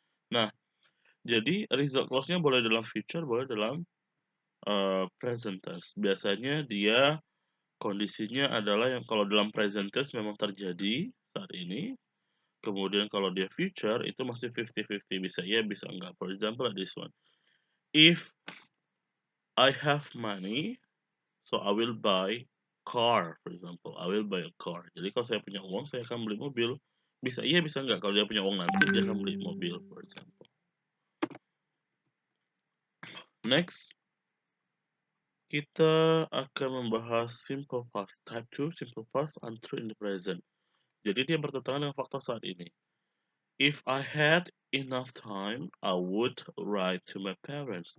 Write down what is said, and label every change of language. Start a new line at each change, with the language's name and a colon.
Indonesian: Nah, jadi result clause-nya boleh dalam future, boleh dalam present tense. Biasanya dia kondisinya adalah yang kalau dalam present tense memang terjadi saat ini. Kemudian kalau dia future itu masih 50-50, bisa iya bisa enggak.
English: For example like this one. If I have money, so I will buy car, for example. I will buy a car.
Indonesian: Jadi kalau saya punya uang, saya akan beli mobil. Bisa iya bisa enggak. Kalau dia punya uang nanti dia akan beli mobil,
English: for example.
Indonesian: Next, kita akan membahas simple past.
English: Type 2, simple past, untrue in the present.
Indonesian: Jadi dia bertentangan dengan fakta saat ini.
English: If I had enough time, I would write to my parents.